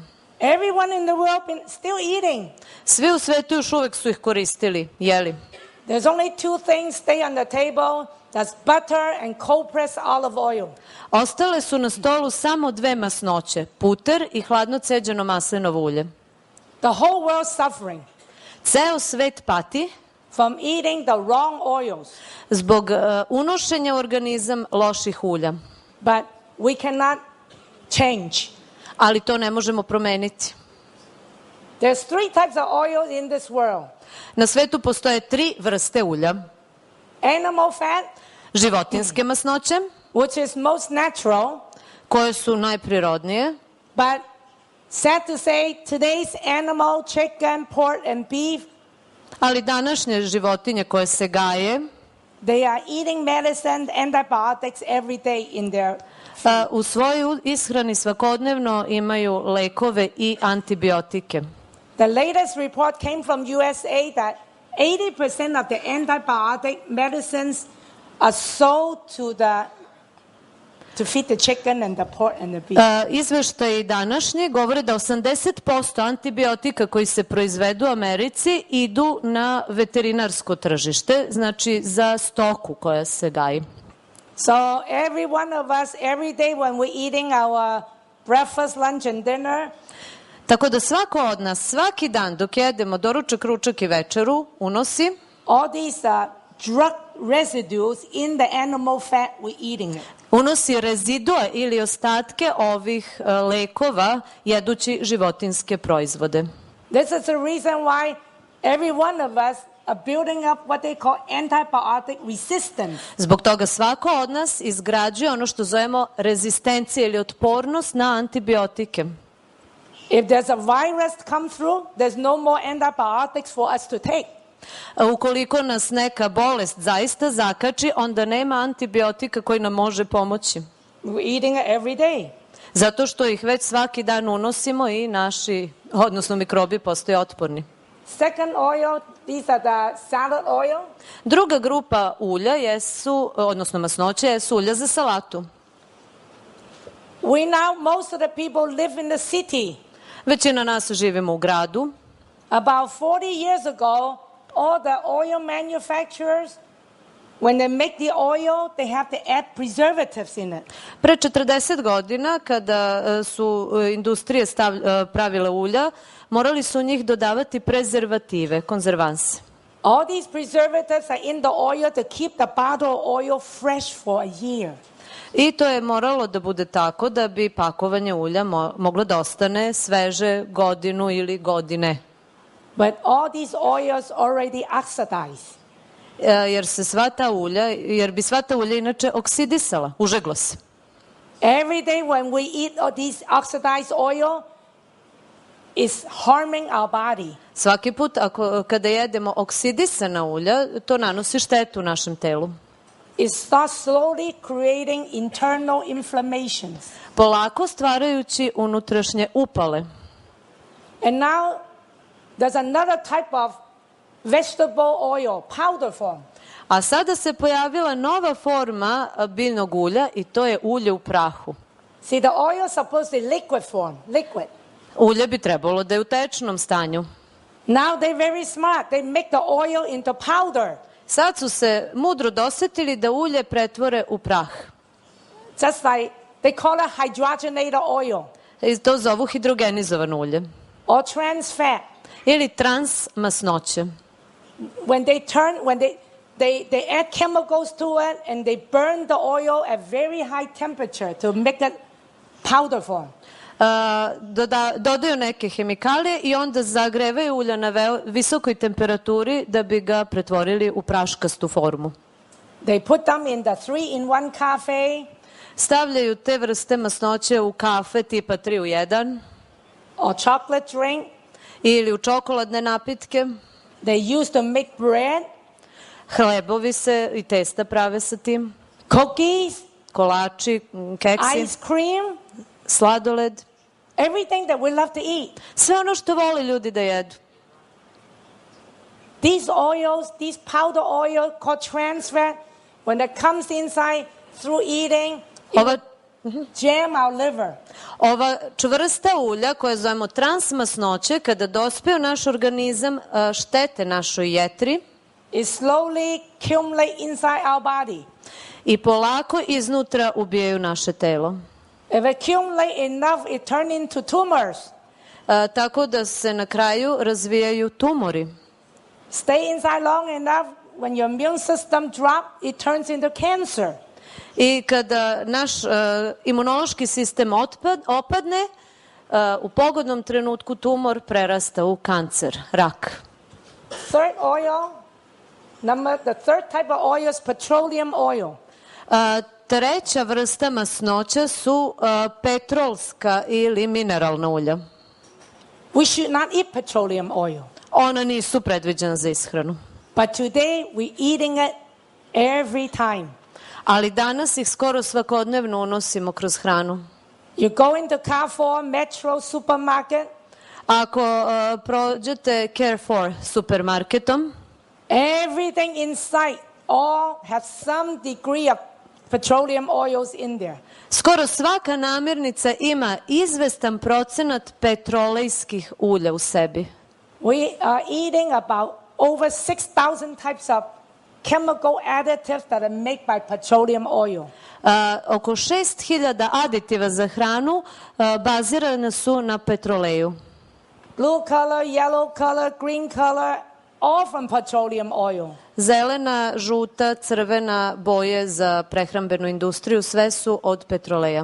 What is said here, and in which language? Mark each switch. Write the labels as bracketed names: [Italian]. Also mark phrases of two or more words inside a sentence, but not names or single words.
[English] Everyone in the world been still eating. [Serbian] Svi u svetu još uvek su ih koristili, jeli. [English] There's only two things stay on the table. That's butter and cold pressed olive oil. [Serbian] Ostale su na stolu samo dve masnoće, puter i hladno ceđeno maslinovo ulje. [English] The whole world suffering. [Serbian] Ceo svet pati [English] From eating the wrong oils. [Serbian] Zbog unošenja u organizam loših ulja. [English] But we cannot change. [Serbian] Ali to ne možemo promeniti. [English] There's three types of oils in this world. [Serbian] Na svetu postoje 3 vrste ulja. [English] Animal fat, [Serbian] životinske masnoće, [English] which is most natural, [Serbian] koje su najprirodnije, [English] but sad to say, today's animal, chicken, pork and beef, [Serbian] ali današnje životinje koje se gaje, [English] they are eating medicine, antibiotics every day in their [Serbian] u svojoj ishrani svakodnevno imaju lekove i antibiotike. [English] The latest report came from USA that 80% of the antibiotic medicines are sold to feed the chicken and the pork and the beef. [Serbian] Izveštaji današnji govore da 80% antibiotika koji se proizvedu u Americi idu na veterinarsko tržište, znači za stoku koja se gaji. [English] So every one of us, every day when we're eating our breakfast, lunch and dinner, [Serbian] tako da svako od nas svaki dan dok jedemo doručak, ručak i večeru unosi [English] all these drug residues in the animal fat we're eating it. [Serbian] Unosi rezidue ili ostatke ovih lekova jedući životinske proizvode. [English] This is the reason why every one of us are building up what they call antibiotic resistance. [Serbian] Zbog toga svako od nas izgrađuje ono što zovemo rezistencija ili otpornost na antibiotike. [English] If there's a virus come through, there's no more antibiotics for us to take. [Serbian] Ukoliko nas neka bolest zaista zakači, onda nema antibiotika koji nam može pomoći. [English] We're eating it every day. [Serbian] Zato što ih već svaki dan unosimo i naši, odnosno mikrobi postaju otporni. [English] Second oil, these are the salad oil. [Serbian] Druga grupa ulja jesu, odnosno masnoće, jesu ulja za salatu. [English] Most of the people live in the city. [Serbian] Većina nas živimo u gradu. [English] About 40 years ago, all the oil manufacturers, when they make the oil, they have to add preservatives in it. [Serbian] Pre 40 godina, kada su industrije pravile ulja, morali su u njih dodavati prezervative, konzervanse. [English] All these preservatives are in the oil to keep the bottle of oil fresh for a year. [Serbian] I to je moralo da bude tako da bi pakovanje ulja moglo da ostane sveže godinu ili godine. [English] But all these oils already oxidized. [Serbian] jer bi sva ta ulja inače oksidisala, užeglo se. [English] Every day when we eat all this oxidized oil, it's harming our body. [Serbian] Svaki put kada jedemo oksidisana ulja, to nanosi štetu našem telu. [English] It starts slowly creating internal inflammations. [Serbian] Polako stvarajući unutrašnje upale. [English] And now there's another type of vegetable oil, powder form. [Serbian] A sada se pojavila nova forma biljnog ulja i to je ulje u prahu. [English] See, the oil is supposed to be liquid form, liquid. [Serbian] Ulje bi trebalo da je u tečnom stanju. [English] Now they're very smart. They make the oil into powder. [Serbian] Sad su se mudro dosetili da ulje pretvore u prah. [English] Just like they call it hydrogenated oil. [Serbian] I to zovu hidrogenizovano ulje. [English] Or trans fat. [Serbian] Ili trans masnoće. [English] When they add chemicals to it and they burn the oil at very high temperature to make it powder form. [Serbian] Dodaju neke hemikalije i onda zagrevaju ulja na visokoj temperaturi da bi ga pretvorili u praškastu formu. [English] They put them in the 3-in-1 cafe. [Serbian] Stavljaju te vrste masnoće u kafe tipa 3 u 1. [English] Or chocolate drink. [Serbian] Ili u čokoladne napitke. [English] They used to make bread. [Serbian] Hlebovi se i testa prave sa tim. [English] Cookies. [Serbian] Kolači, keksi. [English] Ice cream. [Serbian] Sladoled. [English] Everything that we love to eat. [Serbian] Sve ono što vole ljudi da jedu. [English] These oils, this powder oil called trans fat, when it comes inside through eating, jam our liver. [Serbian] Ova čvrsta ulja koja zovemo transmasnoće, kada dospe u naš organizam, štete našoj jetri. [English] It slowly accumulate inside our body. [Serbian] I polako iznutra ubijaju naše telo. [English] If it accumulate enough, it turn into tumors. [Serbian] Tako da se na kraju razvijaju tumori. [English] Stay inside long enough, when your immune system drop, it turns into cancer. [Serbian] I kada naš imunološki sistem opadne, u pogodnom trenutku tumor prerasta u kancer, rak. [English] The third type of oil is petroleum oil. [Serbian] Treća vrsta masnoća su petrolska ili mineralna ulja. [English] We should not eat petroleum oil. [Serbian] Ona nisu predviđena za ishranu. [English] But today we eating it every time. [Serbian] Ali danas ih skoro svakodnevno unosimo kroz hranu. [English] You go into Carrefour, Metro, supermarket. [Serbian] Ako prođete Carrefour supermarketom, [English] everything inside all have some degree of petroleum oils in there. [Serbian] Skoro svaka namirnica ima izvestan procenat petrolejskih ulja u sebi. [English] We are eating about over 6,000 types of chemical additives that are made by petroleum oil. [Serbian] Oko 6.000 aditiva za hranu bazirane su na petroleju. [English] Blue color, yellow color, green color, all from petroleum oil. [Serbian] Zelena, žuta, crvena boje za prehrambenu industriju, sve su od petroleja.